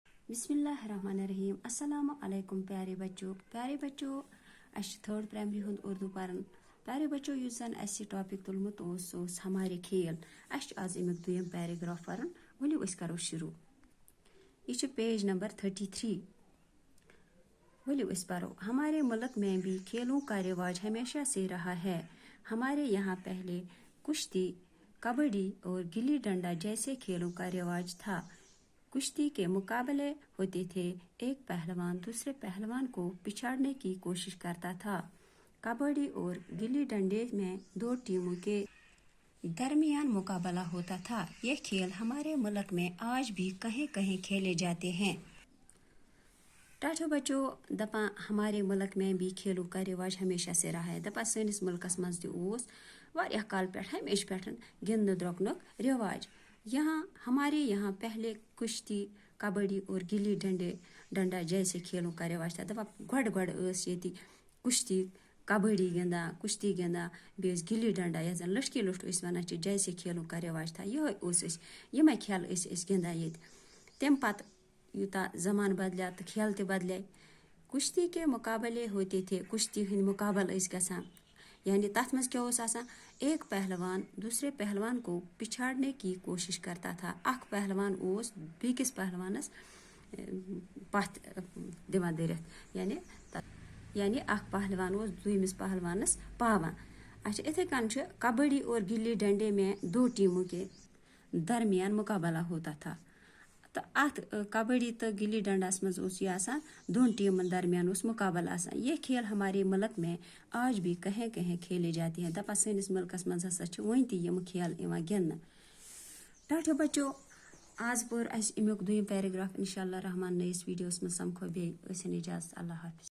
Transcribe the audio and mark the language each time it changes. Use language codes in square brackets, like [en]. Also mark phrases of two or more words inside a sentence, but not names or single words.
[ar] بسم الله الرحمن الرحيم۔ السلام علیکم [ur] پیارے بچوں [en] third primary [ks] हुंद उर्दू परन। [ur] پیارے بچوں [ks] युस जन अस टॉपिक तुलमुत ओस [ur] ہمارے کھیل. [ks] आज अमुक दुयम पैराग्राफ परन। वलियो अस करो शुरू। यह पेज नंबर 33। वलियो अस पढ़ो। [ur] ہمارے ملک میں بھی کھیلوں کا رواج ہمیشہ سے رہا ہے. ہمارے یہاں پہلے کشتی، کبڈی اور گلی ڈنڈا جیسے کھیلوں کا رواج تھا. کشتی کے مقابلے ہوتے تھے۔ ایک پہلوان دوسرے پہلوان کو پچھاڑنے کی کوشش کرتا تھا. کبڈی اور گلی ڈنڈے میں دو ٹیموں کے درمیان مقابلہ ہوتا تھا. یہ کھیل ہمارے ملک میں آج بھی کہیں کہیں کھیلے جاتے ہیں. [ks] टाठो बच्चों दपा [ur] ہمارے ملک میں بھی کھیلوں کا رواج ہمیشہ سے رہا ہے. [ks] दपा सनिस मुल्कस मज वारिया काल पे हमेशा पे गिंद द्रोकनुक रिवाज। [ur] ہمارے یہاں پہلے کشتی، کبڈی اور گلی ڈنڈا جیسے کھیلوں کا رواج تھا. [ks] दपा गड़ ये कुश्ती, कबड्डी गिंदा, कुश्ती गिंदा, बेस गिल्ली डंडा यह जन लटकी लुट वन [ur] جیسے کھیلوں کا رواج تھا. [ks] यह खेल गिंदा ये तम पत यूता जमान बदलिया तो खेल ते बदले। [ur] کشتی کے مقابلے ہوتے تھے. [ks] कुश्ती हंद मुकाबल गसान, यानी तथ मज क्या [ur] ایک پہلوان دوسرے پہلوان کو پچھاڑنے کی کوشش کرتا تھا. [ks] अख पहलवान बीकिस पहलवानस पथ दिवान दरित, यानी अख पहलवान दुयमिस पहलवानस पावान। अच्छा इथे कन [ur] کبڈی اور گلی ڈنڈے میں دو ٹیموں کے درمیان مقابلہ ہوتا تھا. [ks] तो अत कबड्डी तो गिल्ली डंडास मज दोन टीमन दरमियान मुकाबला आसान। [ur] یہ کھیل ہمارے ملک میں آج بھی کہیں کہیں کھیلے جاتے ہیں. [ks] दपा सनिस मुल्कस मज वन तम खेल गिंद। टाठो बच्चों आज पर अमुक दुयम पैराग्राफ। इंशाअल्लाह रहमान नयस वीडियोस में समखो बे इजाजत। [ur] اللہ حافظ.